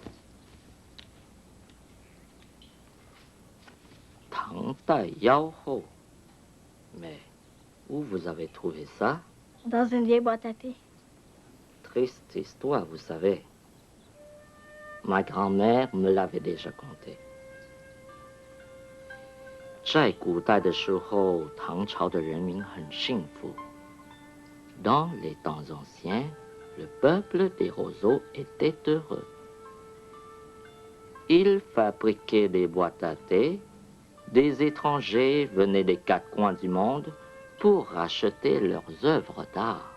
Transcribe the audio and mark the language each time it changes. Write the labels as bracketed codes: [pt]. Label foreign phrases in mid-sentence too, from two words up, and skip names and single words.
[fr] Tang Tai Yao Ho. Mais où vous avez trouvé ça? Dans une vieille boîte à thé. Triste histoire, vous savez. Ma grand-mère me l'avait déjà conté. [zh] 在古代的时候，唐朝的人民很幸福。 [fr] Dans les temps anciens, le peuple des roseaux était heureux. Il fabriquait des boîtes à thé. Des étrangers venaient des quatre coins du monde pour racheter leurs œuvres d'art.